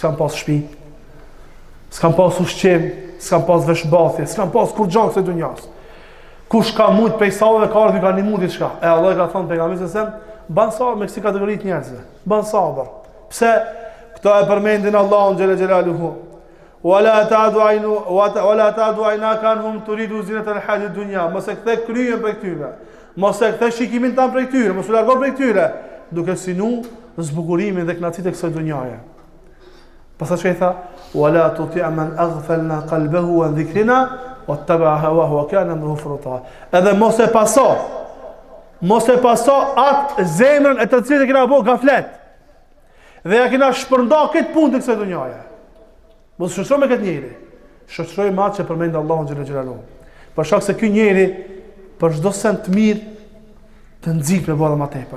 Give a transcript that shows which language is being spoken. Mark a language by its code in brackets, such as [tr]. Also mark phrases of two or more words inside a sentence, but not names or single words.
[sq] S'kan pas shtëpi, s'kan pas ushqim, s'kan pas veshbathje, s'kan pas kur gjallë kësaj dunjas. Kush ka mujt prej savëve ka ardhur kanë mundit çka. E Allah ka thënë pejgamberit [ar] صلى الله عليه وسلم, [sq] ban sabër me kësi kategori të njerëzve. Ban sabër. Pse këto e përmendin Allahun [ar] جل جلاله. ولا تعد عيناك عنهم تريد زينة الحياة الدنيا. [sq] Mos e kthe kryen prej këtyre. Mos e kthe shikimin tan prej këtyre, mos u largo prej këtyre, duke sinu zbukurimin dhe kënaqësitë e kësaj dunjaje. Pastaj çka i tha? [ar] ولا تطع من أغفلنا قلبه عن ذكرنا واتبع هواه وكان أمره فرطا. [sq] Edhe mos e paso atë zemrën e të cilët e kena bo gaflet. Dhe ja kena shpërnda këtë punë të kësaj dunjaje. Mos shoqëroj me këtë njeri. Shoqëroj me atë që përmend Allahu [ar] جل جلاله. [sq] Për shkak se ky njeri për çdo sent të mirë të nxit me bëra më tepër.